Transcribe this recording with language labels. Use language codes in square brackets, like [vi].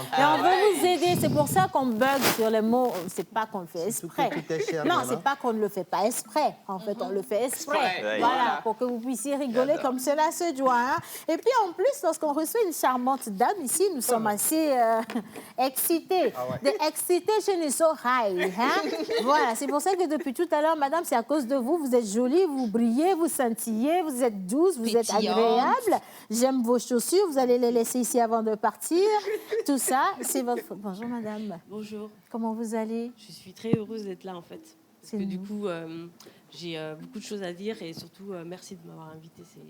[fr] Et on veut vous aider. C'est pour ça qu'on bug sur les mots. C'est pas qu'on le fait exprès. Non, c'est pas qu'on ne le fait pas exprès. En fait, on le fait exprès. Voilà, pour que vous puissiez rigoler comme cela se doit. Hein. Et puis, en plus, lorsqu'on reçoit une charmante dame ici, nous sommes assez excités. [en] The excitation is so high. Hein? [fr] Voilà, c'est pour ça que depuis tout à l'heure, madame, c'est à cause de vous. Vous êtes jolie, vous brillez, vous scintillez, vous êtes douce, vous êtes agréable. J'aime vos chaussures, vous allez les laisser ici avant de partir. Tout ça, c'est votre faute. Bonjour, madame. Bonjour. Comment vous allez? Je suis très heureuse d'être là, en fait. Parce que du coup, j'ai beaucoup de choses à dire et surtout, merci de m'avoir invitée.